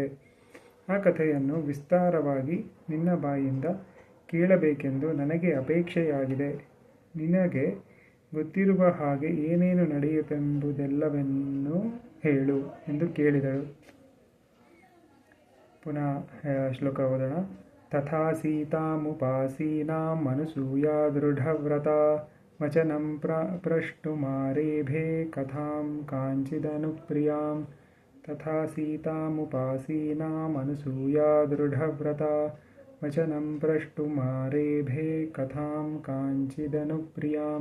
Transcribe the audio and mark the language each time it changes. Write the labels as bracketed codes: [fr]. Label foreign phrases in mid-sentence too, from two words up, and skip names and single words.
[kn] ಆ ಕಥೆಯನ್ನು ವಿಸ್ತಾರವಾಗಿ ನಿನ್ನ ಬಾಯಿಂದ ಕೇಳಬೇಕೆಂದು ನನಗೆ ಅಪೇಕ್ಷೆಯಾಗಿದೆ. ನಿನಗೆ ಗೊತ್ತಿರುವ ಹಾಗೆ ಏನೇನು ನಡೆಯಿತೆಂಬುದೆಲ್ಲವನ್ನೂ ಹೇಳು ಎಂದು ಕೇಳಿದಳು. ಪುನಃ ಶ್ಲೋಕ ಓದೋಣ. [sa] ತಥಾ ಸೀತಾಮುಪಾಸೀನಾಂ ಅನಸೂಯಾ ದೃಢವ್ರತಾ ವಚನಂ ಪ್ರಷ್ಟುಮಾರೇಭೆ ಕಥಾಂ ಕಾಂಚಿದನುಪ್ರಿಯಾಂ. ತಥಾ ಸೀತಾಮುಪಾಸೀನಾಂ ಅನಸೂಯಾ ದೃಢವ್ರತಾ ವಚನಂ ಪ್ರಷ್ಟುಮಾರೇಭೆ ಕಥಾಂ ಕಾಂಚಿದನುಪ್ರಿಯಾಂ.